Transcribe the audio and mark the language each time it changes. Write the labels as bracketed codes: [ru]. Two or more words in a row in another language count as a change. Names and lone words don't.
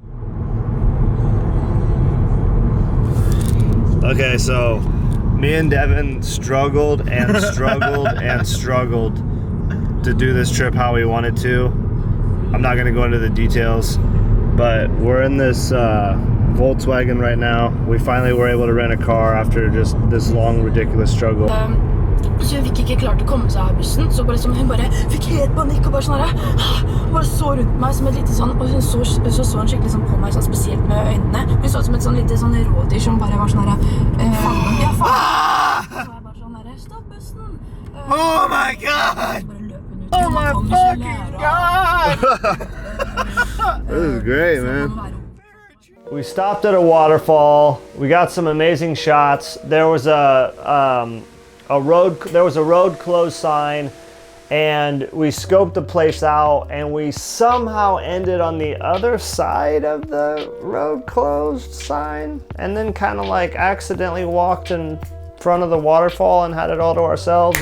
[en] Okay, so me and Devin struggled and struggled to do this trip how we wanted to. I'm not gonna go into the details, but we're in this Volkswagen right now. We finally were able to rent a car after just this long, ridiculous struggle. [no] Så hun fikk ikke klart å komme seg av bussen, så bare som hun bare fikk helt panikk og bare sånn her, bare så rundt meg som et lite sånn, og hun så hun skikkelig sånn på meg sånn spesielt med øynene. Hun så som et sånn lite sånn rådyr som bare var sånn her, faen, ja faen. Så var jeg bare sånn her, stopp bussen, [en] Oh my god! Oh my fucking god! This is great, man. We stopped at a waterfall. We got some amazing shots. There was a road closed sign, and we scoped the place out, and we somehow ended on the other side of the road closed sign, and then kind of like accidentally walked in front of the waterfall and had it all to ourselves.